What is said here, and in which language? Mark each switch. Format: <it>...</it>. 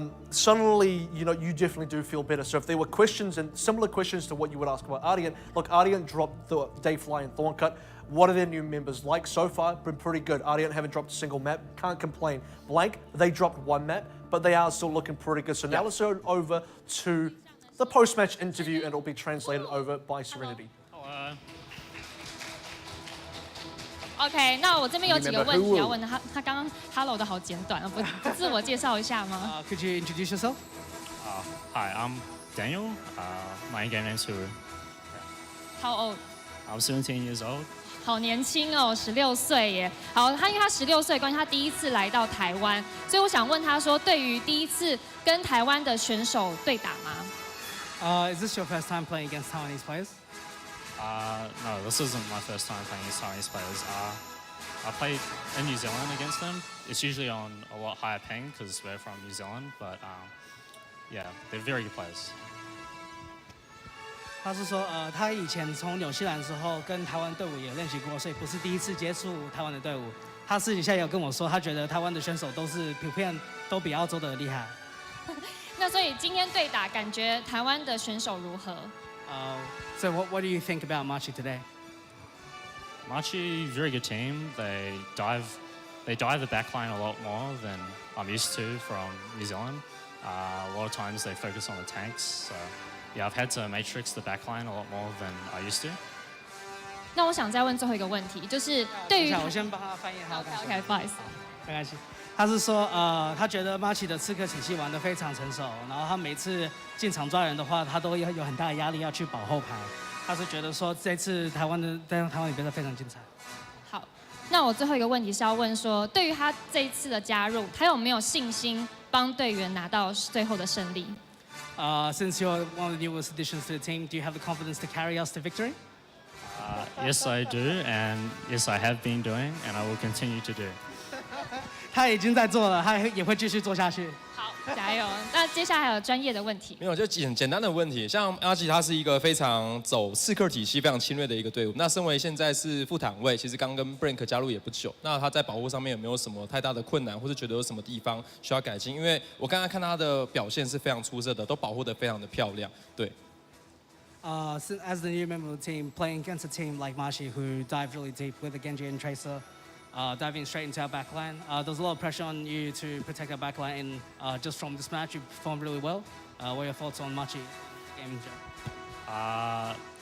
<en>Suddenly, you definitely do feel better. So if there were questions, and similar questions to what you would ask about Ardian, look, Ardian dropped the Dayfly and Thorncut. What are their new members like so far? Been pretty good. Ardian haven't dropped a single map, can't complain. Blank, they dropped 1 map, but they are still looking pretty good. So now let's go over to the post-match interview, and it'll be translated over by Serenity.</en> <zh>OK， 那我这边有几个问题要问他。他刚刚 Hello 的好简短，不自我介绍一下吗</zh> <en>？Could you introduce yourself? Hi, I'm Daniel. My game name's Huru. How old? I'm 17 years old.</en> <zh>好年轻哦，16岁耶。好，因为他16岁，关系他第一次来到台湾，所以我想问他说，对于第一次跟台湾的选手对打吗</zh> <en>？Is this your first time playing against Taiwanese players? No, this isn't my first time playing against Taiwanese players. I played in New Zealand against them. It's usually on a lot higher ping because we're from New Zealand, but yeah, they're very good players.</en> <zh>他是说，他以前从纽西兰的时候跟台湾队伍也练习过，所以不是第一次接触台湾的队伍。他私底下也有跟我说，他觉得台湾的选手都是普遍都比澳洲的厉害。那所以今天对打，感觉台湾的选手如何</zh> <en>？So what do you think about Machi today? Machi, very good team. They dive the backline a lot more than I'm used to from New Zealand. A lot of times they focus on the tanks. So yeah, I've had to matrix the backline a lot more than I used to.</en> <zh>那我想再问最后一个问题，就是对于我先帮他翻译他。 OK， 不好意思，没关系。他是说，他觉得 Machi 的刺客体系玩得非常成熟，然后他每次进场抓人的话，他都有很大的压力要去保后排。他是觉得说这次台湾的比赛非常精彩。好，那我最后一个问题是要问说，对于他这一次的加入，他有没有信心帮队员拿到最后的胜利</zh> <en>？Since you're one of the newest additions to the team, do you have the confidence to carry us to victory? Yes, I do, and yes, I have been doing, and I will continue to do.</en> <zh>他已经在做了，他也会继续做下去。好，加油！那接下来还有专业的问题。没有，就简单的问题。像阿吉，他是一个非常走刺客体系、非常侵略的一个队伍。那身为现在是副坦卫，其实刚跟 Blank 加入也不久。那他在保护上面有没有什么太大的困难，或是觉得有什么地方需要改进？因为我刚刚看他的表现是非常出色的，都保护得非常的漂亮。对。</zh> <en>As the new member of the team, playing against a team like Machi, who dived really deep with the Genji and Tracer, diving straight into our backline, there's a lot of pressure on you to protect our backline. And just from this match, you performed really well. What are your thoughts on Machi game in general?</en>